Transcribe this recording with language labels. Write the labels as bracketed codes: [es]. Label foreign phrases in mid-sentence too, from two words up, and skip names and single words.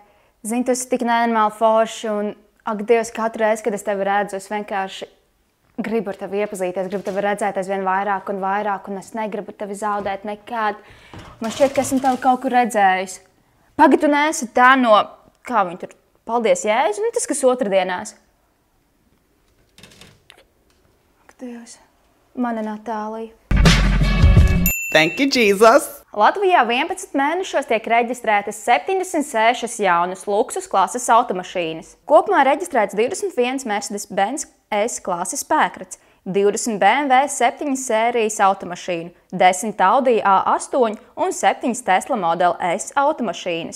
[lv] Zini, tu esi tik nenormāli forši, un, ak, Dievs, katru reizi, kad es tevi redzu, es vienkārši gribu ar tevi iepazīties, gribu tevi redzēt aizvien vairāk, un es negribu tevi zaudēt nekad. Man šķiet, ka esmu tevi kaut kur redzējis. Pagad, tu neesi tā no, kā viņi tur, paldies Jēzu, nu tas, kas otrdienās. Ak, Dievs, mana Natālija. [en] Thank you, Jesus! [lv] Latvijā 11 mēnešos tiek reģistrētas 76 jaunas luksus klases automašīnas. Kopumā reģistrēts 21 Mercedes-Benz S klases spēkrats, 20 BMW 7 sērijas automašīnu, 10 Audi A8 un 7 Tesla Model S automašīnas.